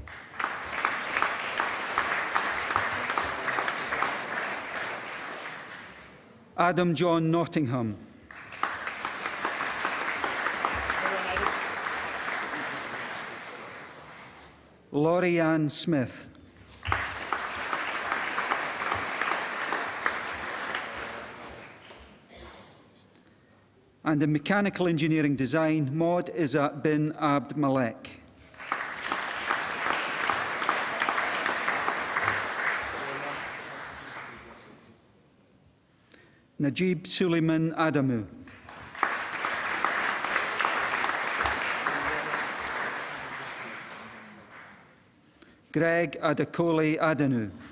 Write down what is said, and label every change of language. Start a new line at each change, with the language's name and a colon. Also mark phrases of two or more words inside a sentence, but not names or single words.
English: Adam John Nottingham. Laurie Ann Smith. And in mechanical engineering design, Maud Izzat bin Abd Malek. Najib Suleiman Adamu. Greg Adekole Adenu.